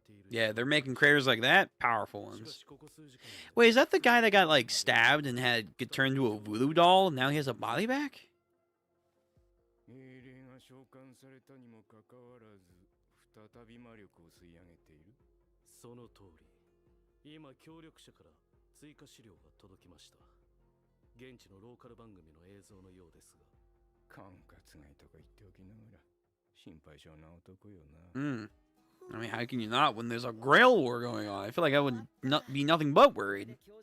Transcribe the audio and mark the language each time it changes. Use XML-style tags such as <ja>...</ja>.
<en>Yeah, they're making craters like that. Powerful ones. Wait, is that the guy that got like stabbed and had get turned into a voodoo doll? And now he has a body back?</en> <ja>英霊が召喚されたにもかかわらず再び魔力を吸い上げている。その通り。今協力者から追加資料が届きました。現地のローカル番組の映像のようですが。管轄外とか言っておきながら心配性な男よな。</ja> <en>I mean, how can you not when there's a Grail War going on? I feel like I would not be nothing but worried.</en>